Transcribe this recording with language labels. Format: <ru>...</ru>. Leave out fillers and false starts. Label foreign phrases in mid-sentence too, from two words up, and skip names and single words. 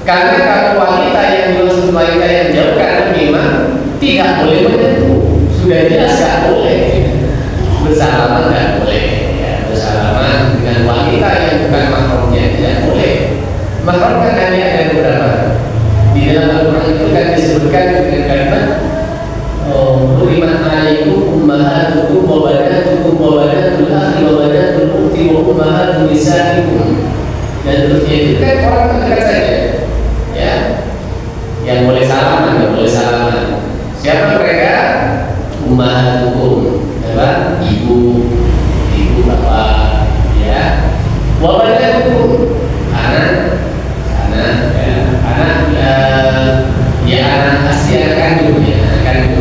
<id>Karena kalau wanita yang dimaksud wanita yang jauh karena memang tidak boleh menyentuh, sudah jelas nggak boleh bersalaman, nggak boleh ya, bersalaman dengan wanita yang bukan mahramnya tidak boleh. Mahram kan hanya ada beberapa di dalam Al-Quran itu kan disebutkan dengan kalimat</id> <ar>حرمت عليكم أمهاتكم وبناتكم وبنات الأخ وبنات الأخت وأمهات نسائكم,</ar> <id>dan terusnya itu kan orang terdekat saja ya, yang boleh salaman, yang boleh salaman. Siapa mereka? Ummahatukum, apa? Ibu bapak ya,</id> <ar>وبناتكم,</ar> <id>anak ya, anak asli, anak kandung ya, anak kandung.</id>